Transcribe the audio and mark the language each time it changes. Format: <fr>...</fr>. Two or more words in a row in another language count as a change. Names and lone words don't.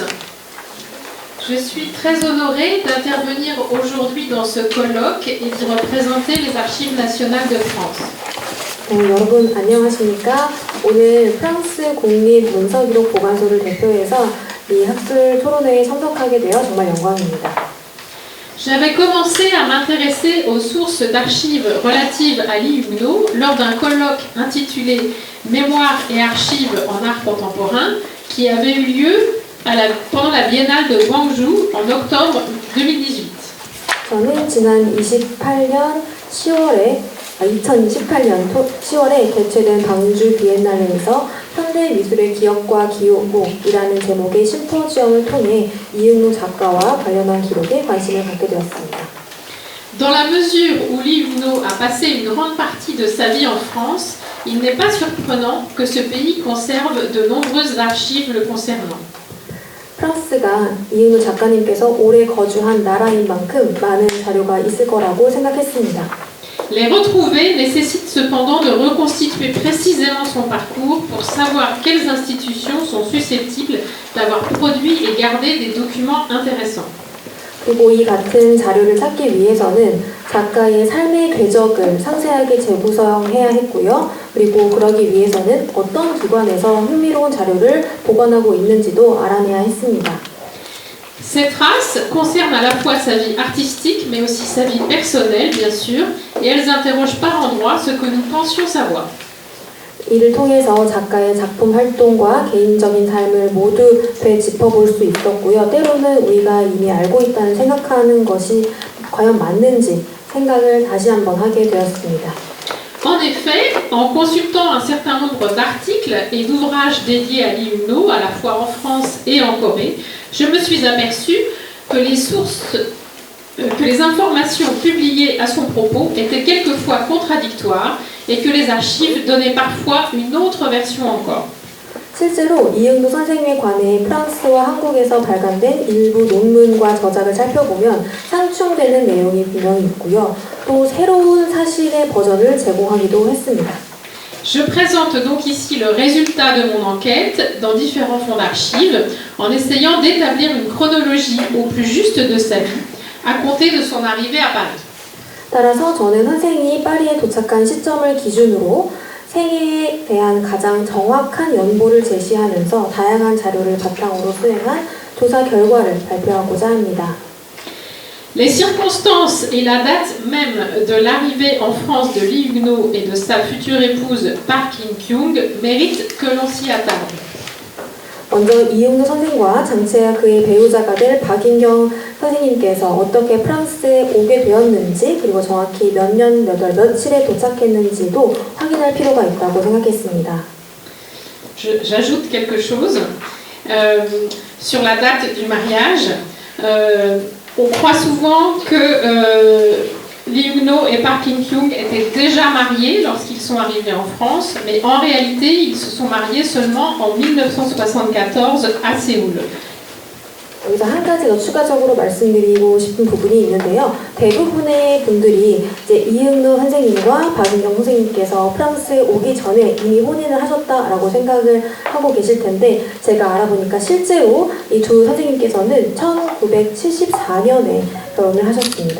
<fr>Je suis très honorée d'intervenir aujourd'hui dans ce colloque et d'y représenter les Archives nationales de France.</fr> <ko>여러분 안녕하십니까? 오늘 프랑스 국립문서기록보관소를 대표해서 이 학술 토론회에 참석하게 되어 정말 영광입니다.</ko> <fr>J'avais commencé à m'intéresser aux sources d'archives relatives à Lee Huguenot lors d'un colloque intitulé Mémoire et archives en art contemporain qui avait eu lieu pendant la Biennale de Gwangju en octobre 2018.</fr> <ko>저는 지난 2028년 10월에 개최된 광주 비엔날레에서 현대 미술의 기억과 기록이라는 제목의 심포지엄을 통해 이응로 작가와 관련한 기록에 관심을 갖게 되었습니다.</ko> <fr>Dans la mesure où Lee Huguenot a passé une grande partie de sa vie en France, il n'est pas surprenant que ce pays conserve de nombreuses archives le concernant.</fr> <ko>프랑스가 이응로 작가님께서 오래 거주한 나라인 만큼 많은 자료가 있을 거라고 생각했습니다.</ko> <fr>Les retrouver nécessite cependant de reconstituer précisément son parcours pour savoir quelles institutions sont susceptibles d'avoir produit et gardé des documents intéressants.</fr> <ko>그리고 이 같은 자료를 찾기 위해서는 작가의 삶의 궤적을 상세하게 재구성해야 했고요. 그리고 그러기 위해서는 어떤 기관에서 흥미로운 자료를 보관하고 있는지도 알아내야 했습니다.</ko> <fr>Ces traces concernent à la fois sa vie artistique mais aussi sa vie personnelle bien sûr et elles interrogent par endroits ce que nous pensions savoir.</fr> <ko>이를 통해서 작가의 작품 활동과 개인적인 삶을 모두 되짚어볼 수 있었고요. 때로는 우리가 이미 알고 있다는 생각하는 것이 과연 맞는지 생각을 다시 한번 하게 되었습니다.</ko> <fr>En effet, en consultant un certain nombre d'articles et d'ouvrages dédiés à Lee Huguenot, à la fois en France et en Corée, je me suis aperçue que les informations publiées à son propos étaient quelquefois contradictoires et que les archives donnaient parfois une autre version encore.</fr> <ko>실제로 이응로 선생님에 관해 프랑스와 한국에서 발간된 일부 논문과 저작을 살펴보면 상충되는 내용이 분명히 있고요. 또 새로운 사실의 버전을 제공하기도 했습니다.</ko> <fr>Je présente donc ici le résultat de mon enquête dans différents fonds d'archives en essayant d'établir une chronologie au plus juste de sa vie à compter de son arrivée à Paris.</fr> <ko>따라서 저는 선생이 파리에 도착한 시점을 기준으로 생애에 대한 가장 정확한 연보를 제시하면서 다양한 자료를 바탕으로 수행한 조사 결과를 발표하고자 합니다.</ko> <fr>Les circonstances et la date même de l'arrivée en France de Lee Huguenot et de sa future épouse Park In-kyung méritent que l'on s'y attarde.</fr> <ko>먼저 이응로 선생과 장채아 그의 배우자가 될 박인경 선생님께서 어떻게 프랑스에 오게 되었는지 그리고 정확히 몇 년, 몇 월, 며칠에 도착했는지도 확인할 필요가 있다고 생각했습니다.</ko> <fr>J'ajoute quelque chose sur la date du mariage. On croit souvent que Lee Huguenot et Park In-kyung étaient déjà mariés lorsqu'ils sont arrivés en France, mais en réalité, ils se sont mariés seulement en 1974 à Séoul.</fr> <ko>여기서 한 가지 더 추가적으로 말씀드리고 싶은 부분이 있는데요. 대부분의 분들이 이제 이응노 선생님과 박은경 선생님께서 프랑스에 오기 전에 이미 혼인을 하셨다라고 생각을 하고 계실 텐데 제가 알아보니까 실제로 이 두 선생님께서는 1974년에 결혼을 하셨습니다.</ko>